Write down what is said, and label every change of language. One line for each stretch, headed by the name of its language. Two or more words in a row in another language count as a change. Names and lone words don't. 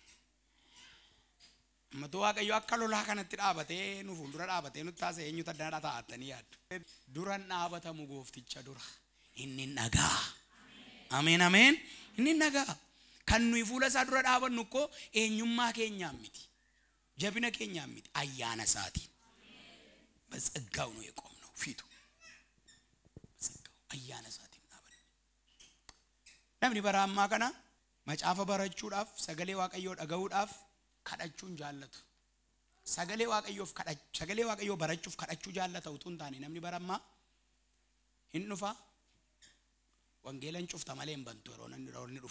Oromo: Matu Waaqayyo akka lolaa kanatti dhaabatee nu fuuldura dhaabatee nutti taasise eenyutu addana taa'attanii yaaddu. Duran dhaabatamu goofticha dura inni dhagaa. Ameen ameen. Inni dhagaa. Kan nuyi fuula isaa dura dhaabannu ko eenyummaa keenyaan miti. Jabina keenyaan miti. Ayyaana isaatiin.
Amharic: በጸጋው ነው የቆምነው ፊቱ በጸጋው
Oromo: ayyaana isaatiin dhaabanne. Namni baraammaa kana macaafa barachuudhaaf sagalee waaqayyoo dhaga'uudhaaf kadhachuun jaallatu. Sagalee waaqayyoo barachuuf kadhachuu jaallata utuu hin taane namni baraammaa hin dhufa wangeelan cufta malee hin bantu yeroo namni dhufu.